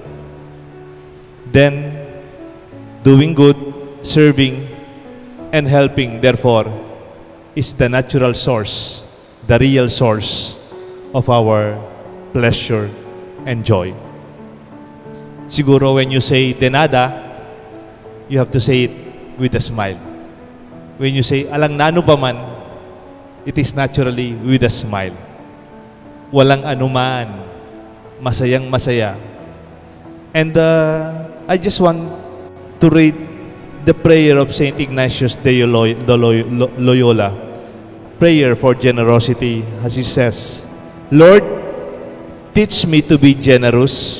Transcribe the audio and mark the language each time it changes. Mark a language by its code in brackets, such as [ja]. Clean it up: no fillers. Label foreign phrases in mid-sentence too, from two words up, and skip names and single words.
[en] Then doing good, serving, and helping, therefore, is the natural source, the real source of our pleasure and joy. Siguro when you say [es] de nada, [en] you have to say it with a smile. When you say [pam] alang nano pa man, [en] it is naturally with a smile. [tl] Walang anuman, masayang masaya. [en] And I just want to read the prayer of Saint Ignatius de Loyola. Prayer for generosity, as he says, Lord, teach me to be generous.